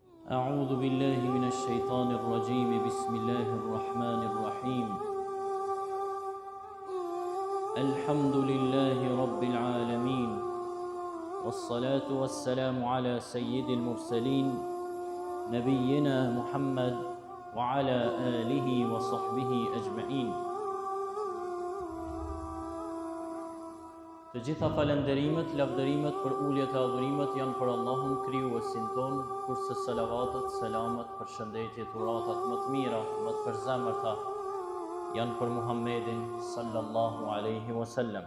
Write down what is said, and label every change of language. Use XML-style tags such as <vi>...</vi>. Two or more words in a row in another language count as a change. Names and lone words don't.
<ar>أعوذ بالله من الشيطان الرجيم بسم الله الرحمن الرحيم الحمد لله رب العالمين والصلاة والسلام على سيد المرسلين نبينا محمد وعلى آله وصحبه أجمعين.</ar> <sq>Të gjitha falenderimet, lavdërimet për uljet e adhurimet janë për Allahun krijuesin ton, kurse selavatet, selamet, përshëndetjet, uratat më të mira, më të përzemërta janë për Muhammedin</sq> <ar>صلى الله عليه وسلم.</ar>